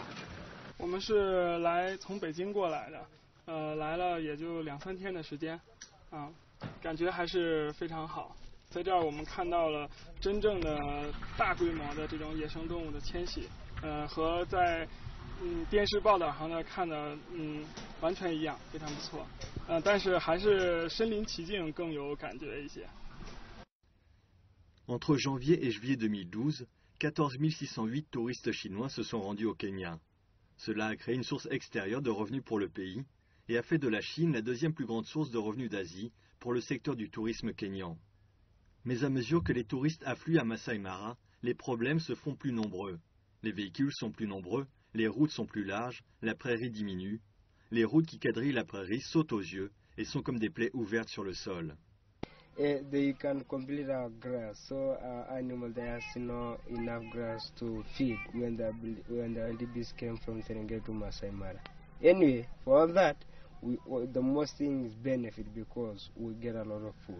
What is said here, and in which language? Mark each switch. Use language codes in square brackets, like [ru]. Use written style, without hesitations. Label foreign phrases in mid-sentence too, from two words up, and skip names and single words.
[zh] 我们是从北京过来的，来了也就2-3天的时间，感觉还是非常好。在这儿我们看到了真正的大规模的这种野生动物的迁徙，和在电视报道上呢看的完全一样，非常不错。但是还是身临其境更有感觉一些。 [fr] Entre janvier et juillet 2012, 14 608 touristes chinois se sont rendus au Kenya. Cela a créé une source extérieure de revenus pour le pays et a fait de la Chine la deuxième plus grande source de revenus d'Asie pour le secteur du tourisme kényan. Mais à mesure que les touristes affluent à Masai Mara, les problèmes se font plus nombreux. Les véhicules sont plus nombreux, les routes sont plus larges, la prairie diminue. Les routes qui quadrillent la prairie sautent aux yeux et sont comme des plaies ouvertes sur le sol. [en] They can complete our grass, so our animal there has no enough grass to feed when the LDBs came from Serengeti to Masai Mara. Anyway, for all that, the most thing is benefit because we get a lot of food.